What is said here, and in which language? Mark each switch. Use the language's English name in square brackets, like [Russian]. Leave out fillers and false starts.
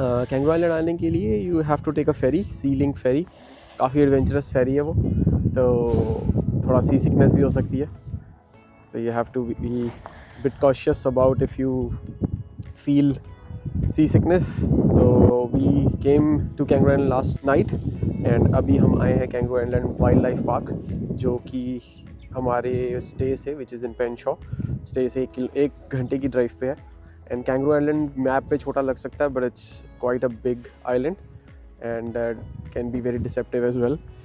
[English] Kangaroo Island [Hindi] आने के लिए [English] you have to take a ferry, sea link ferry. [Hindi] काफ़ी एडवेंचरस फेरी है वो, तो थोड़ा सी सिकनेस भी हो सकती है. [English] So you have to be bit cautious about if you feel sea sickness. [Hindi] तो [English] we came to Kangaroo Island last night and [Hindi] अभी हम आए हैं Kangaroo Island Wildlife Park, जो कि हमारे स्टे से [English] which is in Penshaw stay [Hindi] से 1 घंटे की ड्राइव पे है. [English] and Kangaroo Island [Hindi] मैप पे छोटा लग सकता है, [English] But it's quite a big island and can be very deceptive as well.